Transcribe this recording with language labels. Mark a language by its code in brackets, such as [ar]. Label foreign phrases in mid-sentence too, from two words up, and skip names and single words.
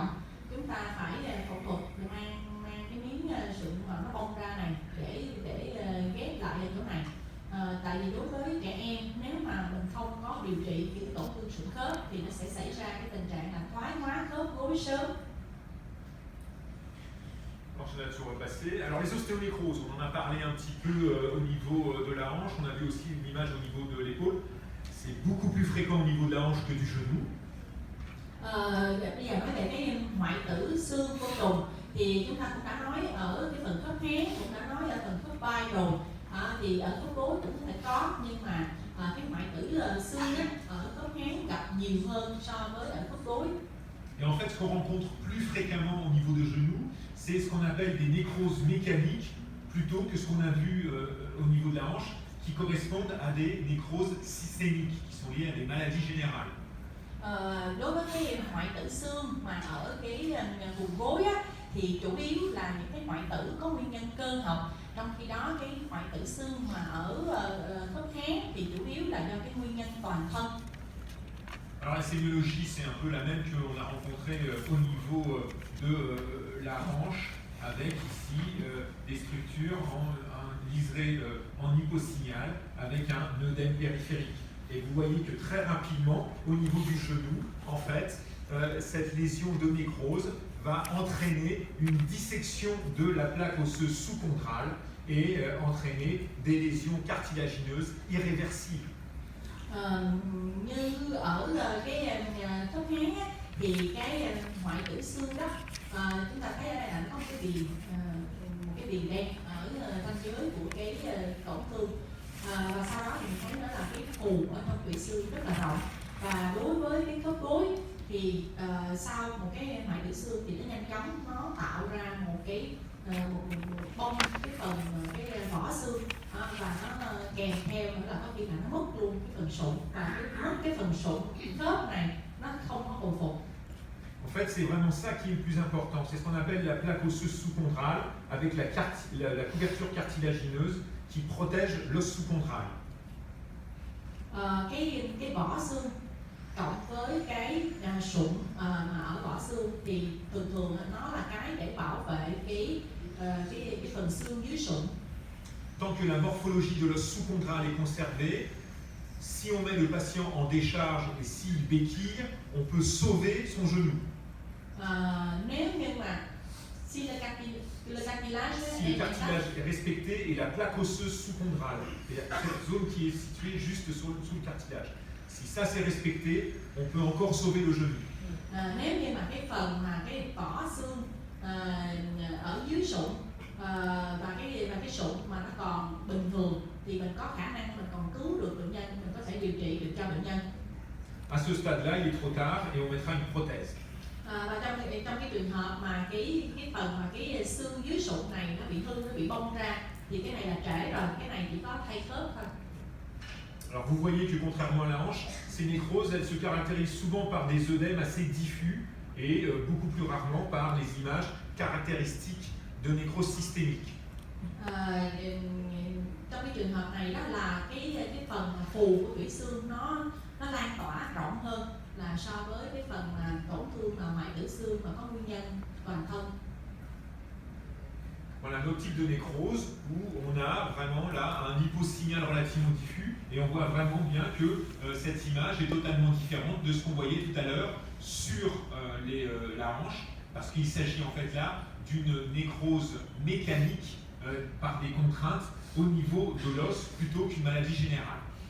[vi] Chúng ta phải phẫu thuật mang cái miếng sụn mà nó bong ra này để ghép lại ở chỗ này. Tại vì đối với trẻ em, nếu mà mình không có điều trị cái tổn thương sụn khớp thì nó sẽ xảy ra cái tình trạng là thoái hóa khớp gối sớm. [fr] Je vais toujours repasser. Alors les ostéonécroses, on en a parlé un petit peu au niveau de la hanche, on a vu aussi une image au niveau de l'épaule. C'est beaucoup plus fréquent au niveau de la hanche que du genou. [vi] Bây giờ nói về cái hoại tử xương côn trùng thì chúng ta cũng đã nói ở cái phần khớp háng, cũng đã nói ở phần khớp vai rồi. Thì ở khớp gối cũng có thể có, nhưng mà cái hoại tử xương ở khớp háng gặp nhiều hơn so với ở khớp gối. [fr] Et en fait, ce qu'on rencontre plus fréquemment au niveau de genou, c'est ce qu'on appelle des nécroses mécaniques plutôt que ce qu'on a vu au niveau de la hanche, qui correspondent à des nécroses systémiques, qui sont liées à des maladies générales. [vi] Đối với cái hoại tử xương mà ở cái vùng gối thì chủ yếu là những cái hoại tử có nguyên nhân cơ học, trong khi đó cái hoại tử xương mà ở khớp háng thì chủ yếu là do cái nguyên nhân toàn thân. [fr] Alors la sémiologie, c'est un peu la même qu'on a rencontrée au niveau de la hanche, avec ici des structures liserées en hyposignal, avec un œdème périphérique. Et vous voyez que très rapidement, au niveau du genou, en fait, cette lésion de nécrose va entraîner une dissection de la plaque osseuse sous-contrale et entraîner des lésions cartilagineuses irréversibles. [vi] Như ở cái khớp háng thì cái hoại tử xương đó, chúng ta thấy ở đây là nó có một cái viền đen ở ranh giới của cái tổn thương, và sau đó thì mình thấy nó là cái phù ở trong tụy xương rất là rộng. Và đối với cái khớp gối thì sau một cái hoại tử xương thì nó nhanh chóng nó tạo ra một cái một bong cái phần cái vỏ xương và nó kèm theo nữa là có khi là nó mất luôn cái phần sụn và mất cái phần sụn khớp này nó không có hồi phục. [fr] En fait, c'est vraiment ça qui est le plus important. C'est ce qu'on appelle la plaque osseuse sous-chondrale avec la couverture cartilagineuse qui protège l'os sous-chondral. [vi] Cái vỏ xương cộng với cái sụn mà ở vỏ xương thì thường nó là cái để bảo vệ cái phần xương dưới sụn. [fr] Tant que la morphologie de l'os sous-chondral est conservée, si on met le patient en décharge et s'il béquille, on peut sauver son genou. [vi] Nếu như mà [fr] si le cartilage est respecté et la plaque osseuse sous-chondrale, cette zone qui est située juste sous le cartilage, si ça c'est respecté, on peut encore sauver le genou. [vi] Nếu như mà cái phần mà cái vỏ xương ở dưới sụn và cái sụn mà nó còn bình thường thì mình có khả năng mình còn cứu được bệnh nhân, mình có thể điều trị được cho bệnh nhân. [fr] À ce stade-là, il est trop tard et on mettra une prothèse. [vi] Và trong cái trường hợp mà cái phần mà cái xương dưới sụn này nó bị hư, nó bị bong ra thì cái này là trễ rồi, cái này chỉ có thay khớp thôi. [fr] Alors vous voyez que contrairement à la hanche, ces nécroses, elles se caractérisent souvent par des œdèmes assez diffus et beaucoup plus rarement par les images caractéristiques de nécrose systémique. [vi] Trong cái trường hợp này đó là cái phần phù của tủy xương nó lan tỏa rộng hơn là so với cái phần mà tổn thương mà hoại tử xương mà có nguyên nhân toàn thân. [fr] Voilà un autre type de nécrose où on a vraiment là un hyposignal relativement diffus et on voit vraiment bien que cette image est totalement différente de ce qu'on voyait tout à l'heure sur la hanche, parce qu'il s'agit en fait là d'une nécrose mécanique par des contraintes au niveau de l'os plutôt qu'une maladie générale.